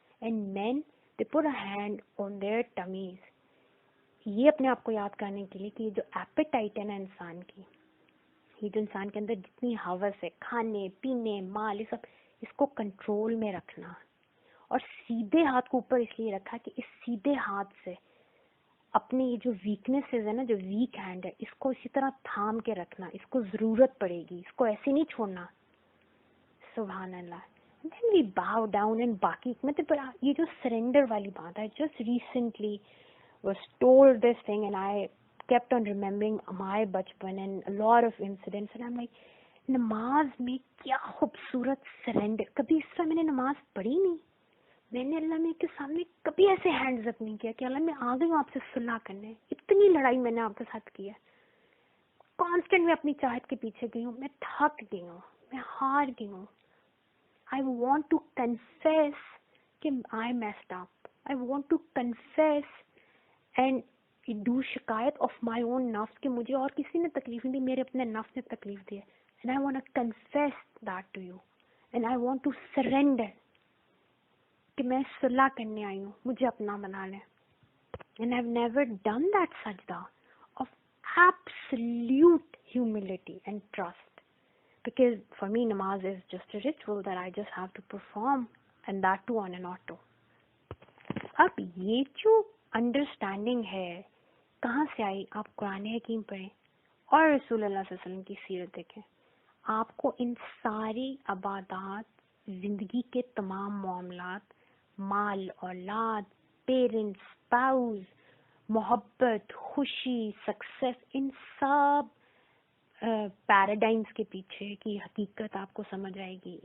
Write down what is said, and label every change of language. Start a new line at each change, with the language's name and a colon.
English: and men they put a hand on their tummies,
Urdu: یہ اپنے آپ کو یاد کرنے کے لیے کہ یہ جو ایپیٹائٹ ہے نا انسان کی, یہ جو انسان کے اندر جتنی ہوس ہے کھانے پینے مال, یہ سب اس کو کنٹرول میں رکھنا. اور سیدھے ہاتھ کو اوپر اس لیے رکھا کہ اس سیدھے ہاتھ سے اپنے یہ جو ویکنیسز ہے نا, جو ویک ہینڈ ہے, اس کو اسی طرح تھام کے رکھنا. اس کو ضرورت پڑے گی, اس کو ایسے نہیں چھوڑنا. سبحان اللہ.
English: Then we bow down and
Urdu: باقی مطلب یہ جو سرنڈر والی بات ہے,
English: just recently was told this thing and I kept on remembering my بچپن and a lot of incidents and I'm like
Urdu: نماز میں کیا خوبصورت سرنڈر. کبھی اس طرح میں نے نماز پڑھی نہیں. میں نے اللہ میں کے سامنے کبھی ایسے ہینڈز اپ نہیں کیا کہ اللہ میں آ گئی ہوں آپ سے صلح کرنے. اتنی لڑائی میں نے آپ کے ساتھ کی ہے, کانسٹنٹ میں اپنی چاہت کے پیچھے گئی ہوں, میں تھک گئی ہوں, میں ہار گئی ہوں.
English: I want to confess کہ I messed up. I want to confess and do
Urdu: شکایت
English: of my own
Urdu: نفس کہ مجھے اور کسی نے تکلیف نہیں دی, میرے اپنے نفس نے تکلیف دی ہے.
English: And I want to confess that to you. And I want to surrender
Urdu: کہ میں صلح کرنے آئی ہوں, مجھے اپنا بنا لیں.
English: And I've never done that sajda of absolute humility and trust. Because for me, namaz is just a ritual that I just have to perform, and that too on an auto.
Urdu: اب یہ جو understanding ہے کہاں سے آئی؟ آپ قرآن حکیم پڑھیں اور رسول اللہ صلی اللہ علیہ وسلم کی سیرت دیکھیں. آپ کو ان ساری عبادات, زندگی کے تمام معاملات, مال اولاد, پیرنٹس, اسپاؤز, محبت, خوشی, سکسیس, ان سب پیراڈائمز کے پیچھے کی حقیقت آپ کو سمجھ آئے گی.